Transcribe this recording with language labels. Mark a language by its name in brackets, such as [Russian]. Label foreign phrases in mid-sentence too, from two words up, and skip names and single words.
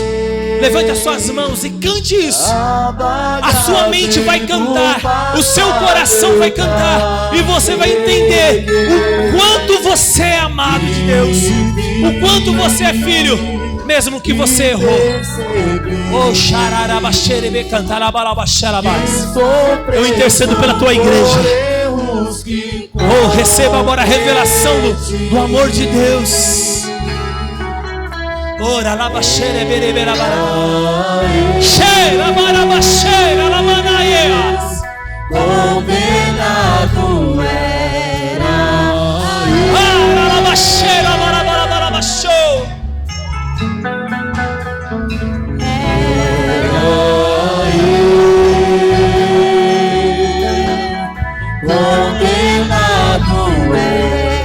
[Portuguese] Levante as suas mãos e cante isso. A sua mente vai cantar, o seu coração vai cantar, e você vai entender o quanto você é amado de Deus, o quanto você é filho, mesmo que você errou. Oh, xararabaxerebe cantarabalabacharabás. Eu intercedo pela tua igreja. Oh, receba agora a revelação do amor de Deus. Ora la bashere bere bera bara. Cheira bara bashere la manaias. Condenado era. Ora la bashere bara bara bara basho. Condenado era.